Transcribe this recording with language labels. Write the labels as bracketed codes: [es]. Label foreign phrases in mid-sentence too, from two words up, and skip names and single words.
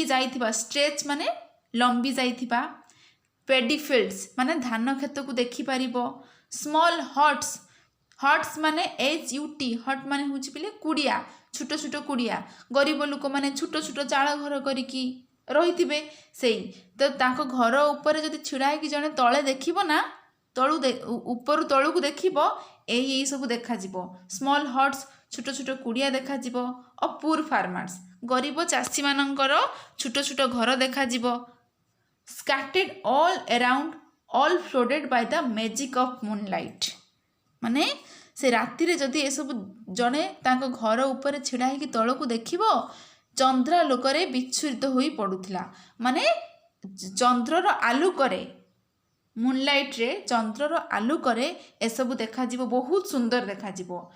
[or] ଯାଇଥିବା, ଷ୍ଟ୍ରେଚ୍ ମାନେ ଲମ୍ବି ଯାଇଥିବା, [en] paddy fields [or] ମାନେ ଧାନ କ୍ଷେତକୁ ଦେଖିପାରିବ, [en] small huts, [or] ହଟ୍ସ ମାନେ HUT, ହଟ୍ ମାନେ ହେଉଛି ପିଲେ କୁଡ଼ିଆ, ଛୋଟ ଛୋଟ କୁଡ଼ିଆ, ଗରିବ ଲୋକମାନେ ଛୋଟ ଛୋଟ ଚାଳ ଘର କରିକି ରହିଥିବେ, ସେଇ ତ ତାଙ୍କ ଘର ଉପରେ ଯଦି ଛିଡ଼ା ହେଇକି ଜଣେ ତଳେ ଦେଖିବ ନା, ଉପରୁ ତଳକୁ ଦେଖିବ, ଏଇ ସବୁ ଦେଖାଯିବ। [en] small huts, [or] ଛୋଟ ଛୋଟ କୁଡ଼ିଆ ଦେଖାଯିବ। [en] poor farmers, [or] ଗରିବ ଚାଷୀମାନଙ୍କର ଛୋଟ ଛୋଟ ଘର ଦେଖାଯିବ। [en] scattered all around, all flooded by the magic of moonlight। [or] ମାନେ ସେ ରାତିରେ ଯଦି ଏସବୁ ଜଣେ ତାଙ୍କ ଘର ଉପରେ ଛିଡ଼ା ହେଇକି ତଳକୁ ଦେଖିବ, ଚନ୍ଦ୍ରାଲୋକରେ ବିଚ୍ଛୁରିତ ହୋଇ ପଡ଼ୁଥିଲା। ମାନେ ଚନ୍ଦ୍ରର ଆଲୋକରେ, ମୁନଲାଇଟ୍ରେ, ଚନ୍ଦ୍ରର ଆଲୋକରେ ଏସବୁ ଦେଖାଯିବ, ବହୁତ ସୁନ୍ଦର ଦେଖାଯିବ।